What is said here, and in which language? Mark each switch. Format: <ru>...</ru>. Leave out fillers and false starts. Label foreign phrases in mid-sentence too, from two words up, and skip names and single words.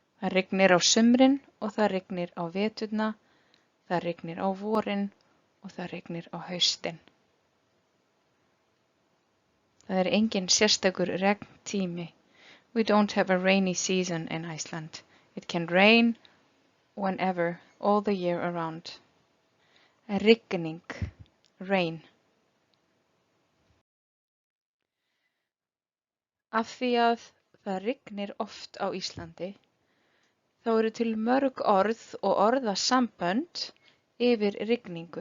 <is>Það rignir á sumrin og það rignir á veturna, það rignir á vorin og það rignir á haustin. Það engin sérstakur regntími.</is> <en>We don't have a rainy season in Iceland. It can rain whenever, all the year around.</en> <is>Rigning, rain. Af því að það rignir oft á Íslandi, þá eru til mörg orð og orðasambönd yfir rigningu.</is>